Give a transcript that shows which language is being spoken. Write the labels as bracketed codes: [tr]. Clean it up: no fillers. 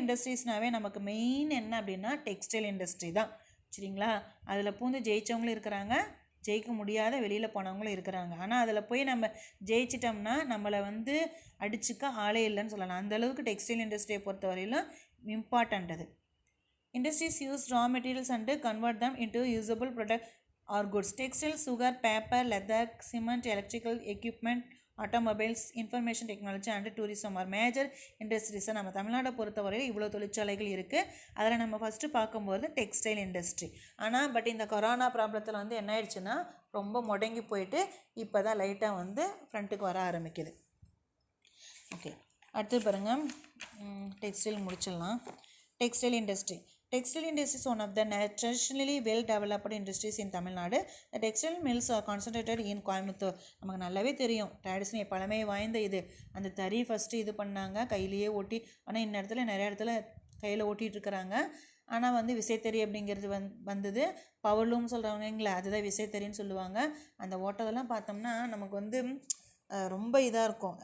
[ta] இண்டஸ்ட்ரீஸ்னாவே நமக்கு மெயின் என்ன அப்படின்னா டெக்ஸ்டைல் இண்டஸ்ட்ரி தான், சரிங்களா. அதில் பூந்து ஜெயித்தவங்களும் இருக்கிறாங்க, ஜெயிக்க முடியாத வெளியில் போனவங்களும் இருக்கிறாங்க. ஆனால் அதில் போய் நம்ம ஜெயிச்சிட்டோம்னா நம்மளை வந்து அடிச்சுக்க ஆளே இல்லைன்னு சொல்லலாம். அந்தளவுக்கு டெக்ஸ்டைல் இண்டஸ்ட்ரியை பொறுத்த வரையிலும் இம்பார்ட்டண்ட் அது. [en] Industries use raw materials and convert them into usable product or goods. Textiles, sugar, paper, leather, cement, electrical equipment, automobiles, information technology and tourism are major industries. [ta] நம்ம தமிழ்நாடை பொறுத்தவரையில் இவ்வளோ தொழிற்சாலைகள் இருக்குது. அதில் நம்ம ஃபஸ்ட்டு பார்க்கும்போது டெக்ஸ்டைல் இண்டஸ்ட்ரி. ஆனால் இந்த கொரோனா ப்ராப்ளத்தில் வந்து என்ன ஆயிடுச்சுன்னா ரொம்ப முடங்கி போயிட்டு இப்போ தான் லைட்டாக வந்து ஃப்ரண்ட்டுக்கு வர ஆரம்பிக்குது. ஓகே, அடுத்து பாருங்கள், டெக்ஸ்டைல் முடிச்சிடலாம். Textile industry. [en] Textile industry is one of the traditionally well-developed industries in Tamil Nadu. The textile mills are concentrated in Coimbatore. [ta] நமக்கு நல்லாவே தெரியும், ட்ரெடிஷ்னல் பழமை வாய்ந்த இது. அந்த தறி ஃபஸ்ட்டு இது பண்ணாங்க, கையிலேயே ஓட்டி. ஆனால் இந்த இடத்துல நிறைய இடத்துல கையில் ஓட்டிகிட்டு இருக்கிறாங்க. ஆனால் வந்து விசைத்தறி அப்படிங்கிறது வந்தது. பவர்லூம் சொல்கிறவங்களா, அதுதான் விசைத்தறின்னு சொல்லுவாங்க. அந்த ஓட்டதெல்லாம் பார்த்தோம்னா நமக்கு வந்து ரொம்ப இதாக இருக்கும்.